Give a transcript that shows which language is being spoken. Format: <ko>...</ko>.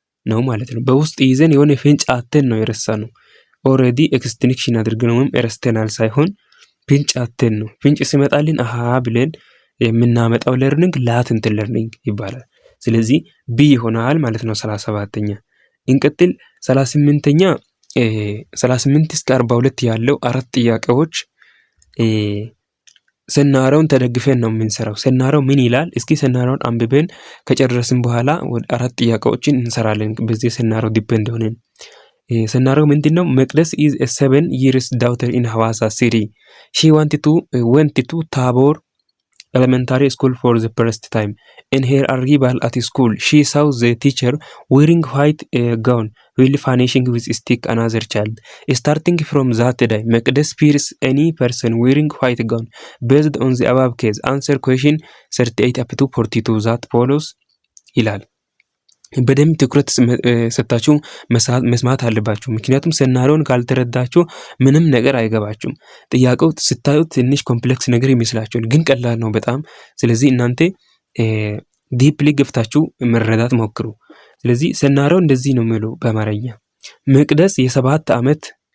<am>ነው ማለት ነው። በውስጥ ይዘን የሆነ ፍንጭ አተን ነው የረሳነው። ኦልሬዲ ኤክስቲንክሽን አድርገን ወይም ረስተናል ሳይሆን ፍንጭ አተን ነው። ፍንጭ ሲመጣልን አሃ ብለን የምናመጣው ለርኒንግ ላተንት ለርኒንግ ይባላል። ስለዚህ ቢ ይሆናል ማለት ነው 37ኛ። እንቀጥል 38ኛ 38 እስከ 42 ያለው አራት ጥያቄዎች ሰናራውን ተደግፈን ነው የምንሰራው። ሰናራው ምን ይላል? እስኪ ሰናራውን አንብበን ከጨረስን በኋላ ወደ አራት ጥያቄዎችን እንሰራለን። በዚህ ሰናራው ዲፔንድ ሆነን ሰናራው ምንድነው?</am> <en>መቅደስ is a 7 years daughter in Hawassa city. She went to Tabor elementary school for the first time. In her arrival at school, she saw the teacher wearing white gown while finishing with stick another child. Starting from that day, Mekdes fears any person wearing white gown. Based on the above case, answer question 38 up to 42 that follows</en> <am>ይላል። በደንብ ትኩረት ሰጣችሁ መስማት አለባችሁ። ምክንያቱም ሰናሪውን ካልተረዳችሁ ምንም ነገር አይገባችሁም። ጥያቄው ስታዩት ትንሽ ኮምፕሌክስ ነገር ይመስላችኋል፣ ግን ቀላል ነው በጣም። ስለዚህ እናንተ ዲፕሊ ገብታችሁ መረዳት ሞክሩ። ስለዚህ ሰናሪው እንደዚህ ነው የሚለው በአማርኛ። መቅደስ የ7 ዓመት</am>